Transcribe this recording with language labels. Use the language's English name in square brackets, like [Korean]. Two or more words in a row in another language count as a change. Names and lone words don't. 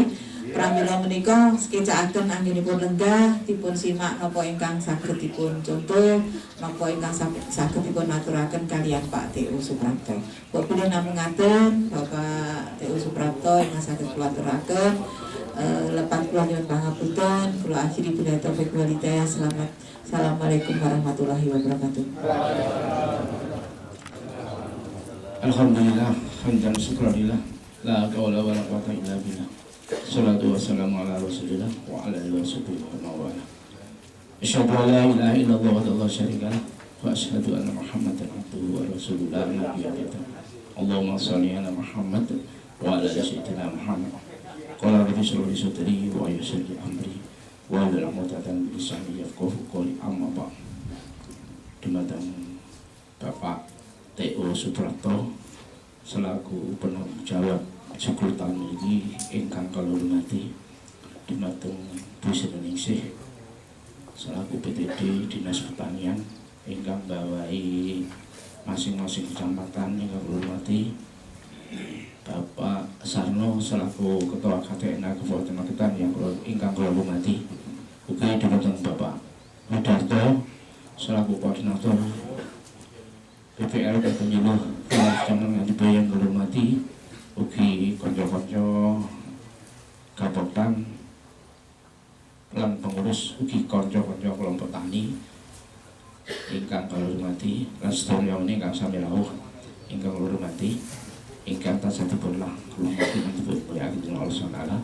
[Javanese] Pramila menika skecakaken anggenipun lenggah dipun simak napa ingkang saged dipun contoh, napa ingkang saged dipun aturaken kaliyan Pak T.U. Suprapto. Kok pilih namung ngaten Bapak T.U. Suprapto ingkang saged kula aturaken lepat kula nyuwun pangapunten, kula akhiri [Arabic] بالله التوفيق والهداية. السلام عليكم ورحمة الله وبركاته. الحمد لله، حمدا شكرا لله، لا حول ولا قوة إلا بالله. الصلاة والسلام على رسول الله وعلى آله وصحبه ووالاه. أشهد أن لا إله إلا الله ولا شريك له وأشهد أن محمدا عبده ورسوله لا نبي بعده. اللهم صل على محمد وعلى آل سيدنا محمد. قال رب اشرح لي صدري ويسر لي أمري واحلل عقدة من لساني يفقهوا قولي. أما بعد. [Javanese] Dumateng Bapak T.U. Suprapto [Indonesian] selaku penanggung jawab Joglo Tani ini [Javanese] ingkang kula hormati dumateng Bu Sri selaku PTD Dinas Pertanian ingkang bawahi masing-masing kecamatan ingkang kula hormati, Bapak Sarno selaku Ketua KTNA Kabupaten Magetan ingkang kula hormati, ugi dumateng Bapak Widarto selaku Koordinator [Indonesian] PPL dan Penyuluh Kecamatan Ngariboyo yang [Javanese] kula hormati, ugi konco-konco Kabupaten lan pengurus ugi konco-konco kelompok tani ingkang kula hormati lan sedaya ingkang sami rawuh ingkang kula hormati, ingkang tansah dipun hormati dipun [Arabic] الله سبحانه.